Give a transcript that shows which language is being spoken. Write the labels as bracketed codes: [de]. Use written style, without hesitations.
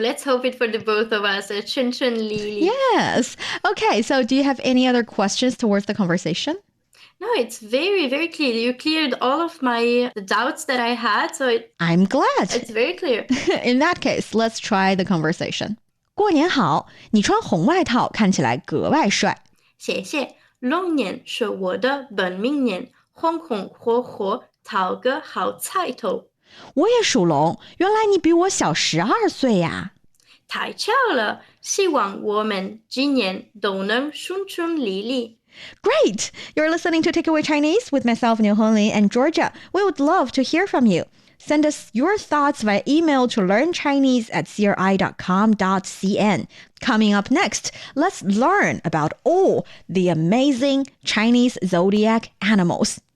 [en] Let's hope it for the both of us. [zh] 顺顺利利. [en] Yes. Okay, so do you have any other questions towards the conversation? No, it's very, very clear. You cleared all of the doubts that I had. So I'm glad. It's very clear. In that case, let's try the conversation. [zh] 过年好，你穿红外套看起来格外帅。谢谢。龙年是我的本命年，红红火火，讨个好彩头。我也属龙，原来你比我小12岁呀。太巧了，希望我们今年都能顺顺利利。 [en] Great! You're listening to Takeaway Chinese with myself, Niu Honglin, and Georgia. We would love to hear from you. Send us your thoughts via email to learnchinese@cri.com.cn. Coming up next, let's learn about all the amazing Chinese zodiac animals.